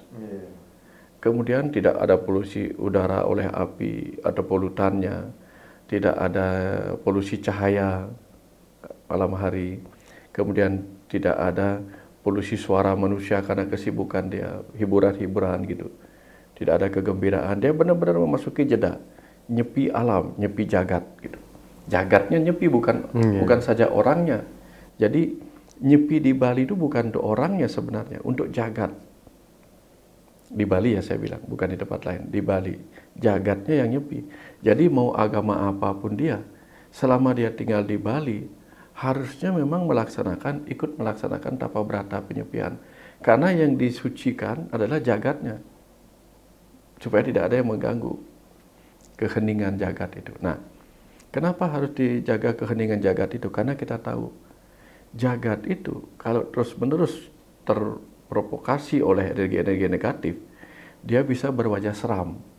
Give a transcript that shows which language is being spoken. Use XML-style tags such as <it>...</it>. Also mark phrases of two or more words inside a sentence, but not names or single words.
<id>Kemudian tidak ada polusi udara oleh api atau polutannya, tidak ada polusi cahaya malam hari, kemudian tidak ada polusi suara manusia karena kesibukan dia, hiburan-hiburan gitu. Tidak ada kegembiraan, dia benar-benar memasuki jeda, nyepi alam, nyepi jagat gitu. Jagatnya nyepi, bukan saja orangnya. Jadi nyepi di Bali itu bukan untuk orangnya sebenarnya, untuk jagat. Di Bali ya saya bilang, bukan di tempat lain, di Bali. Jagatnya yang nyepi. Jadi mau agama apapun dia, selama dia tinggal di Bali, harusnya memang ikut melaksanakan tapa brata penyepian. Karena yang disucikan adalah jagatnya. Supaya tidak ada yang mengganggu keheningan jagat itu. Nah, kenapa harus dijaga keheningan jagat itu? Karena kita tahu, jagat itu kalau terus-menerus terprovokasi oleh energi-energi negatif, dia bisa berwajah seram.</id>